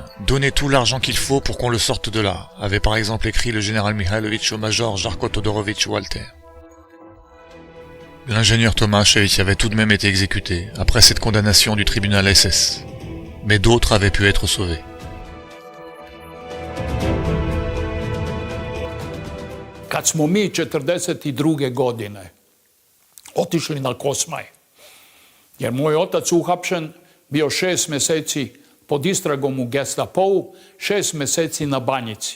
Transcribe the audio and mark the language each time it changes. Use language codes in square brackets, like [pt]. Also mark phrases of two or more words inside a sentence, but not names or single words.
[fr] Donnez tout l'argent qu'il faut pour qu'on le sorte de là, avait par exemple écrit le général Mihajlović au major Žarko Todorović Walter. L'ingénieur Tomašević avait tout de même été exécuté, après cette condamnation du tribunal SS. Mais d'autres avaient pu être sauvés. [sr] Kad smo mi 1942. godine otišli na Kosmaj, jer moj otac uhapšen bio 6 mjeseci pod istragom u Gestapou, 6 mjeseci na Banjici.